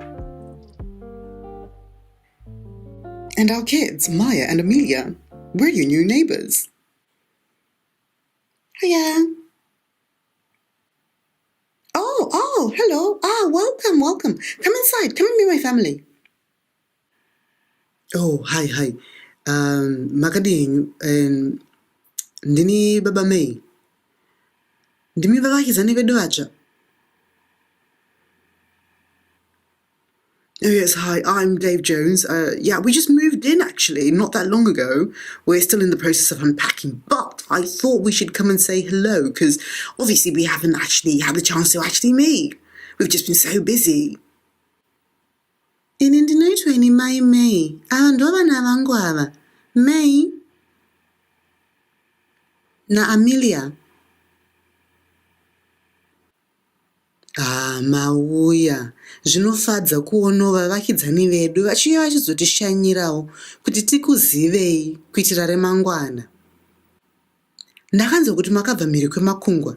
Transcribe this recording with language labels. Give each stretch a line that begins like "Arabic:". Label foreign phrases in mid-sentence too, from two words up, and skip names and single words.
English: And our kids, Maya and Amelia. We're your new neighbours. Hiya. Oh, hello. Welcome. Come inside. Come and meet my family. Oh, hi.
Shona: Makading, ndini Baba May. Ndimi vavakizani vedu vacha.
English: Oh, yes, hi, I'm Dave Jones. We just moved in, actually, not that long ago. We're still in the process of unpacking, but I thought we should come and say hello, because obviously we haven't actually had the chance to actually meet. We've just been so busy.
Shona: Ini ndinoitwa ini Mai May. Ava ndo vana vangu ava. May na Amelia. Mauya, zvinofadza kuona vavakidzani vedu vachiuya vachizotishanyirawo kuti tikuzivei kuitira remangwana. Ndakanzwa kuti makabva mhiri kwemakungwa.